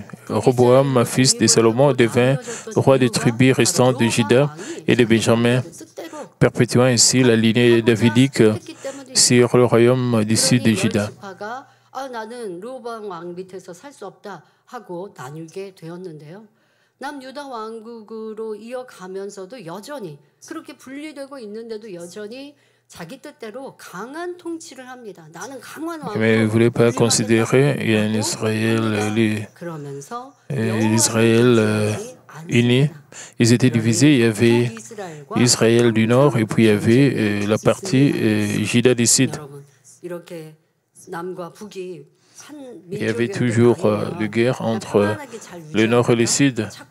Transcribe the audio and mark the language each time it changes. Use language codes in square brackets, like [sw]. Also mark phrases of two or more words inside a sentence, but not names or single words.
[fr] Roboam, fils de Salomon, devint roi des tribus restantes de Juda et de Benjamin, perpétuant ainsi la lignée davidique sur le royaume du sud de Juda. [ko] 나는 르호보암 왕 밑에서 살 수 없다 하고 나뉘게 되었는데요. 남유다 왕국으로 이어가면서도 여전히 그렇게 분리되고 있는데도 여전히 자기 뜻대로 강한 통치를 합니다. 나는 강한 왕. [fr] Mais vous ne voulez pas considérer il y a un Israël uni. Ils étaient divisés. Il y avait Israël du Nord et puis il y avait la partie Juda du Sud. Il y avait toujours des guerres entre le Nord et le Sud.